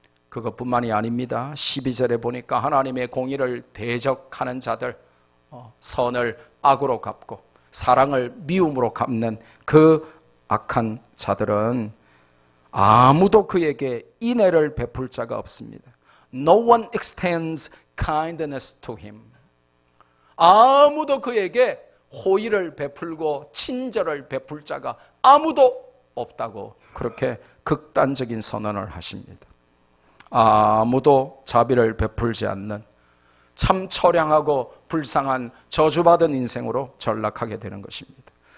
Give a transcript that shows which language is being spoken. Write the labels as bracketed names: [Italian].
[Korean] 그것뿐만이 아닙니다. 12절에 보니까 하나님의 공의를 대적하는 자들, 선을 악으로 갚고 사랑을 미움으로 갚는 그 악한 자들은 아무도 그에게 인애를 베풀 자가 없습니다. [English] No one extends kindness to him. [Korean] 아무도 그에게 호의를 베풀고 친절을 베풀 자가 아무도 없다고 그렇게 극단적인 선언을 하십니다. 아무도 자비를 베풀지 않는 참 처량하고 불쌍한 저주받은 인생으로 전락하게 되는 것입니다.